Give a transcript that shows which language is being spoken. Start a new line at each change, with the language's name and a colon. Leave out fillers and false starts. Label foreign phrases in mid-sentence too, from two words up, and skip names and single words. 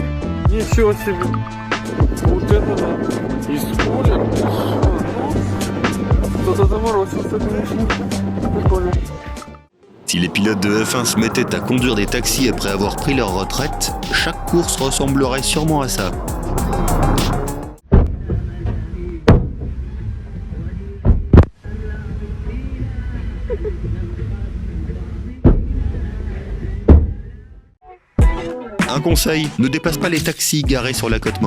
Russian: Ничего себе. Вот это да. Из поля. Кто-то заморочился, конечно. Прикольно.
French: Si les pilotes de F1 se mettaient à conduire des taxis après avoir pris leur retraite, chaque course ressemblerait sûrement à ça. Un conseil, ne dépasse pas les taxis garés sur l'accotement.